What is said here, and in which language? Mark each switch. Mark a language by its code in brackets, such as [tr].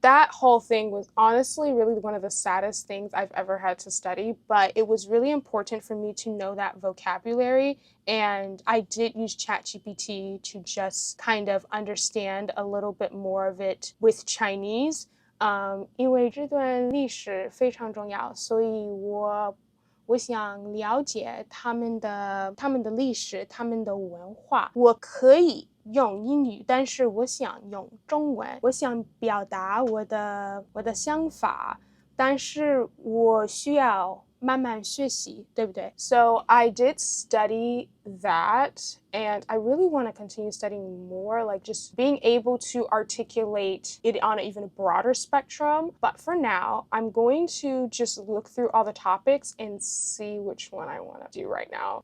[en] That whole thing was honestly really one of the saddest things I've ever had to study, but it was really important for me to know that vocabulary. And I did use ChatGPT to just kind of understand a little bit more of it with Chinese. [zh] 因为这段历史非常重要，所以我想了解他们的历史，他们的文化。我可以用英语，但是我想用中文。我想表达我的想法，但是我需要慢慢学习，对不对？ [en] So I did study that, and I really want to continue studying more, like just being able to articulate it on an even broader spectrum. But for now, I'm going to just look through all the topics and see which one I want to do right now.